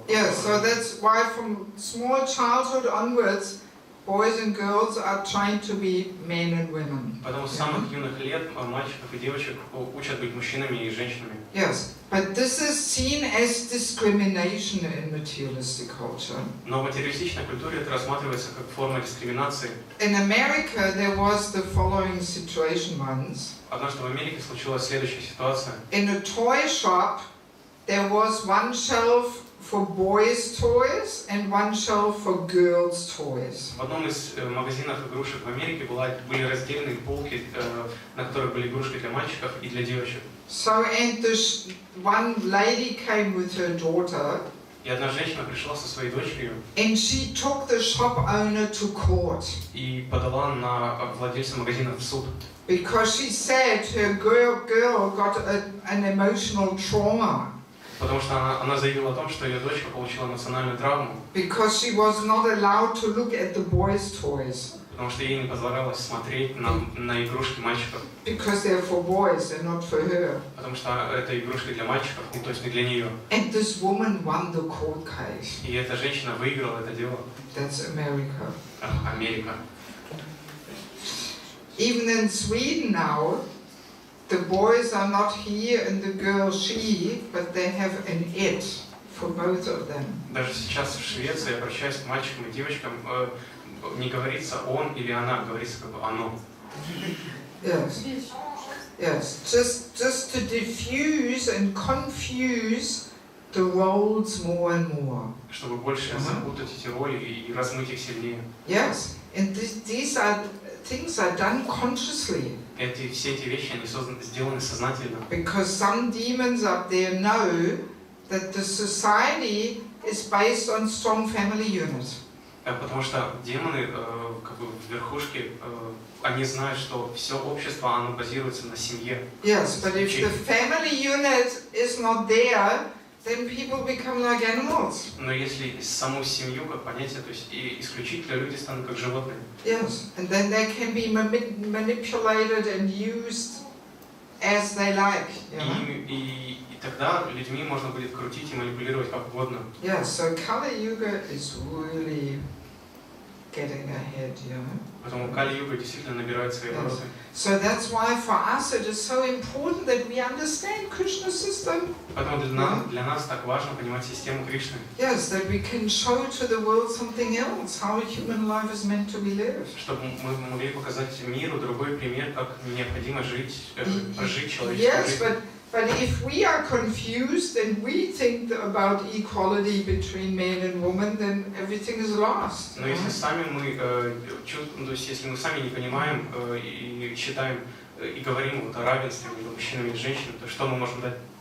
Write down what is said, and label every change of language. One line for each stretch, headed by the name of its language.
English: Yes, so that's why from small childhood onwards, boys and girls are trying to be men and women.
Russian: Поэтому с самых юных лет мальчиков и девочек учат быть мужчинами и женщинами.
English: Yes, but this is seen as discrimination in materialistic culture.
Russian: Но в материалистичной культуре это рассматривается как форма дискриминации.
English: In America, there was the following situation once.
Russian: Однажды в Америке случилась следующая ситуация.
English: In a toy shop, there was one shelf for boys' toys and one shelf for girls' toys.
Russian: В одном из магазинов игрушек в Америке были разделены полки, на которых были игрушки для мальчиков и для девочек.
English: So, and this one lady came with her daughter,
Russian: И одна женщина пришла со своей дочерью
English: and she took the shop owner to court
Russian: и подала на владельца магазина в суд.
English: because she said her girl got an emotional trauma
Russian: Потому что она заявила о том, что ее дочка получила эмоциональную травму,
English: because she was not allowed to look at the boys' toys
Russian: потому что ей не позволялось смотреть на игрушки мальчиков,
English: because they're for boys and not for her.
Russian: потому что это игрушки для мальчиков, то есть не для нее.
English: And this woman won the court case.
Russian: И эта женщина выиграла это дело.
English: That's America.
Russian: Америка.
English: Even in Sweden now, the boys are not he and the girl she, but they have an it for both of them.
Russian: Даже сейчас в Швеции, обращаясь к мальчикам и девочкам, не говорится он или она, говорится как бы оно.
English: Yes. Yes. Just to diffuse and confuse the roles more and more.
Russian: Чтобы больше запутать эти роли и размыть их сильнее.
English: Yes. And these are things are done consciously.
Russian: Все эти вещи, они сделаны сознательно.
English: Because some demons up there know that the society is based on strong family units.
Russian: Потому что демоны, как бы в верхушке, они знают, что все общество, оно базируется на семье.
English: Yes, but if the family unit is not there, then people become like animals.
Russian: Но если саму семью, как понятие, то есть и исключительно люди станут как животные.
English: Yes, and then they can be manipulated and used as they like.
Russian: И тогда людьми можно будет крутить и манипулировать как угодно.
English: Yeah, so Kali Yuga is really getting ahead,
Russian: Поэтому Кали-юга действительно набирает свои обороты.
English: So that's why for us it is so important that we understand Krishna's system.
Russian: Поэтому для нас так важно понимать систему Кришны.
English: Yes, that we can show to the world something else, how human life is meant to be lived.
Russian: Чтобы мы могли показать миру другой пример, как необходимо прожить человеческую жизнь.
English: Yes, but if we are confused and we think about equality between men and women, then everything is lost.
Russian: Но если сами мы то есть если мы сами не понимаем и считаем и говорим вот о равенстве между мужчинами и женщинами, то что мы можем дать?